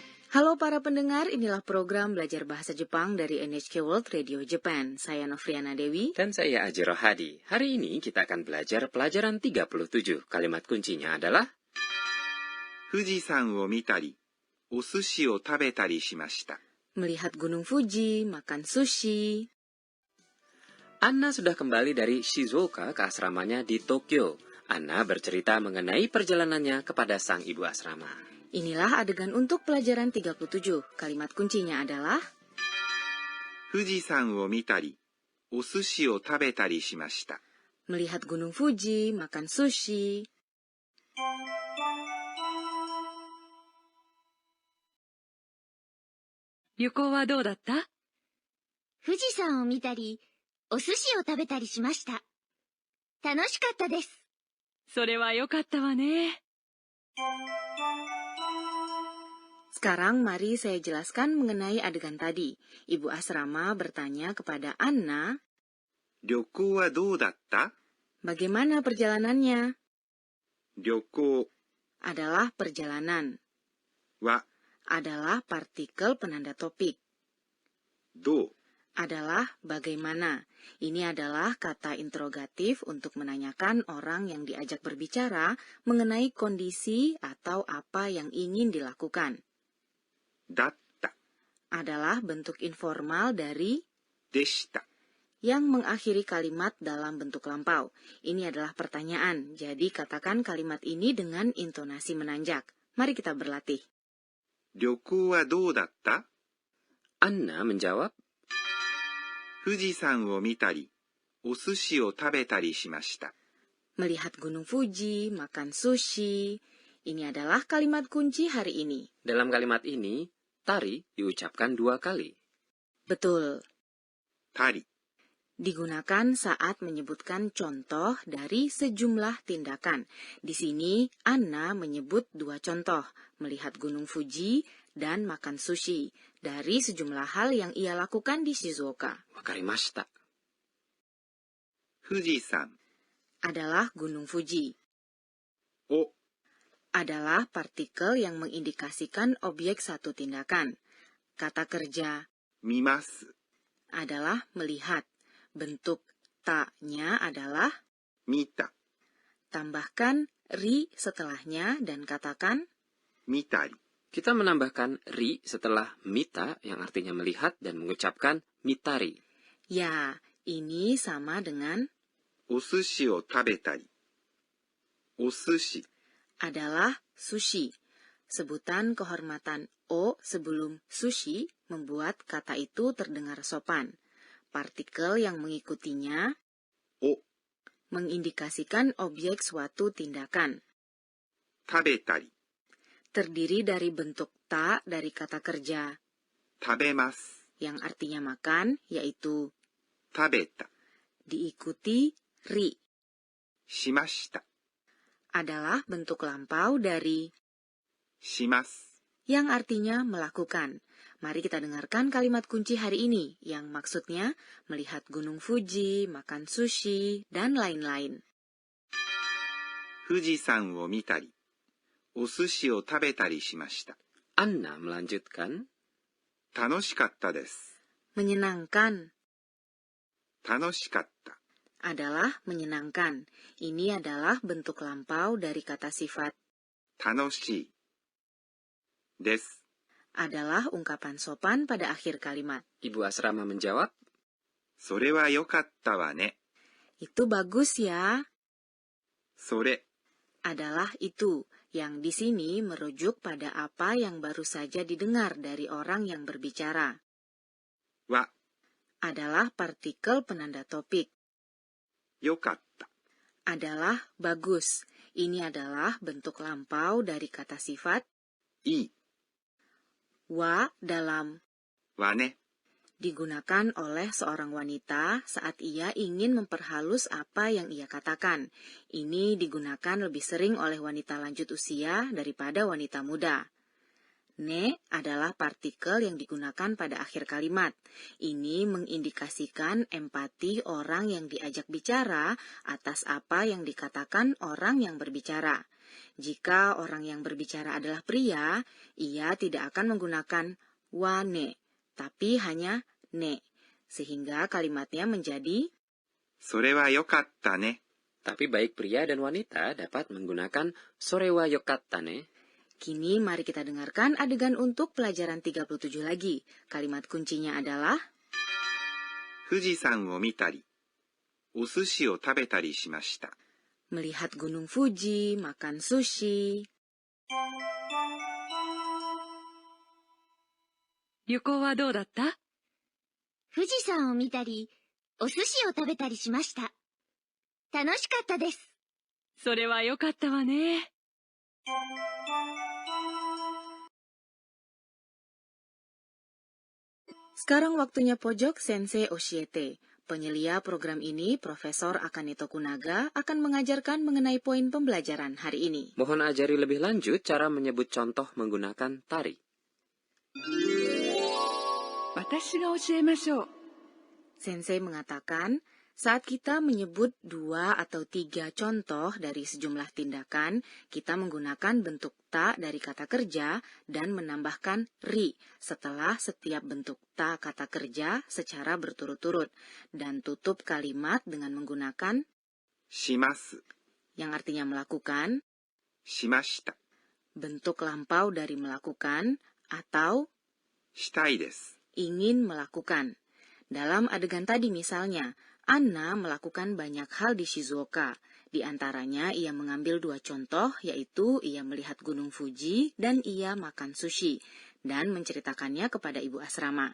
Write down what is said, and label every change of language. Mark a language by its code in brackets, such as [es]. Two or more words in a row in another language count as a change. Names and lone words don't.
[id] Halo para pendengar, inilah program belajar bahasa Jepang dari NHK World Radio Japan. Saya Novriana Dewi. Dan saya Ajiro Hadi. Hari ini kita akan belajar pelajaran 37. Kalimat kuncinya adalah [ja] 富士山を見たり、お寿司を食べたりしました。 [id] Melihat Gunung Fuji, makan sushi. Anna sudah kembali dari Shizuoka ke asramanya di Tokyo. Anna bercerita mengenai perjalanannya kepada sang ibu asrama. Inilah adegan untuk pelajaran 37. Kalimat kuncinya adalah [ja] 富士山を見たり、お寿司を食べたりしました。 [id] melihat Gunung Fuji, makan sushi. [ja] 旅行はどうだった? 富士山を見たり、お寿司を食べたりしました。楽しかったです。それは良かったわね。 [id] Sekarang mari saya jelaskan mengenai adegan tadi. Ibu asrama bertanya kepada Anna, [ja] 旅行はどうだった? [id] bagaimana perjalanannya? [ja] 旅行 [id] Adalah perjalanan. [ja] は [id] Adalah partikel penanda topik. [ja] どう [id] Adalah bagaimana. Ini adalah kata interrogatif untuk menanyakan orang yang diajak berbicara mengenai kondisi atau apa yang ingin dilakukan. [ja] だった [id] Adalah bentuk informal dari [ja] でした。 [id] yang mengakhiri kalimat dalam bentuk lampau. Ini adalah pertanyaan, jadi katakan kalimat ini dengan intonasi menanjak. Mari kita berlatih. [ja] 旅行はどうだった? [id] Anna menjawab, [ja] 富士山を見たり、お寿司を食べたりしました。 [id] Melihat Gunung Fuji, makan sushi. Ini adalah kalimat kunci hari ini. dalam kalimat ini, tari diucapkan 2 kali. Betul. [ja] たり [id] Digunakan saat menyebutkan contoh dari sejumlah tindakan. Di sini, Anna menyebut 2 contoh, melihat Gunung Fuji dan makan sushi, dari sejumlah hal yang ia lakukan di Shizuoka. [ja] Wakarimashita. 富士山 [id] Adalah Gunung Fuji. [ja] を [id] Adalah partikel yang mengindikasikan objek satu tindakan. Kata kerja [ja] 見ます [id] adalah melihat. Bentuk ta-nya adalah [ja] 見た [id] tambahkan ri setelahnya dan katakan [ja] 見たり [id] Kita menambahkan ri setelah mita yang artinya melihat dan mengucapkan mitari. ya. Ini sama dengan [ja] お寿司を食べたり。お寿司 [id] adalah sushi. Sebutan kehormatan o sebelum sushi membuat kata itu terdengar sopan. Partikel yang mengikutinya [ja] を [id] mengindikasikan objek suatu tindakan. [ja] 食べたり [id] Terdiri dari bentuk ta dari kata kerja [ja] 食べます。 [id] yang artinya makan, yaitu [ja] 食べた [id] diikuti ri. [ja] しました。 [id] Adalah bentuk lampau dari [ja] します。 [id] yang artinya melakukan. Mari kita dengarkan kalimat kunci hari ini yang maksudnya melihat Gunung Fuji, makan sushi, dan lain-lain. [ja] 富士山を見たり、お寿司を食べたりしました。 [id] Anna melanjutkan, [ja] 楽しかったです。 [id] Menyenangkan [ja] 楽しかった。 [id] adalah menyenangkan. Ini adalah bentuk lampau dari kata sifat [ja] 楽しい。です。 [id] adalah ungkapan sopan pada akhir kalimat. ibu asrama menjawab, [ja] それはよかったわね。 [id] Itu bagus ya. [ja] それ [id] Adalah itu, yang di sini merujuk pada apa yang baru saja didengar dari orang yang berbicara. [ja] は [id] Adalah partikel penanda topik. [ja] よかった。 [id] Adalah bagus. Ini adalah bentuk lampau dari kata sifat [ja] いい。 [id] wa dalam [ja] わね。 [id] digunakan oleh seorang wanita saat ia ingin memperhalus apa yang ia katakan. Ini digunakan lebih sering oleh wanita lanjut usia daripada wanita muda. Ne adalah partikel yang digunakan pada akhir kalimat. Ini mengindikasikan empati orang yang diajak bicara atas apa yang dikatakan orang yang berbicara. Jika orang yang berbicara adalah pria, ia tidak akan menggunakan [ja] わね, [id] tapi hanya ne. Sehingga kalimatnya menjadi [ja] それはよかったね。 [id] Tapi baik pria dan wanita dapat menggunakan [ja] それはよかったね. [id] Kini mari kita dengarkan adegan untuk pelajaran 37 lagi. Kalimat kuncinya adalah [ja] 富士山を見たり、お寿司を食べたりしました。 [id] melihat Gunung Fuji, makan sushi. [ja] 旅行はどうだった？富士山を見たり、お寿司を食べたりしました。楽しかったです。それはよかったわね。 [id] Sekarang waktunya pojok Sensei Oshiete. Penyelia program ini, Profesor Akane Tokunaga, akan mengajarkan mengenai poin pembelajaran hari ini. Mohon ajari lebih lanjut cara menyebut contoh menggunakan tari. [ja] 私が教えましょう。 [id] Sensei mengatakan, saat kita menyebut 2 atau 3 contoh dari sejumlah tindakan, kita menggunakan bentuk ta dari kata kerja dan menambahkan ri setelah setiap bentuk ta kata kerja secara berturut-turut, dan tutup kalimat dengan menggunakan [ja] します。 [id] yang artinya melakukan, [ja] しました。 [id] bentuk lampau dari melakukan, atau [ja] したいです。 [id] ingin melakukan. Dalam adegan tadi misalnya, Anna melakukan banyak hal di Shizuoka. Di antaranya ia mengambil 2 contoh, yaitu ia melihat Gunung Fuji dan ia makan sushi, dan menceritakannya kepada ibu asrama.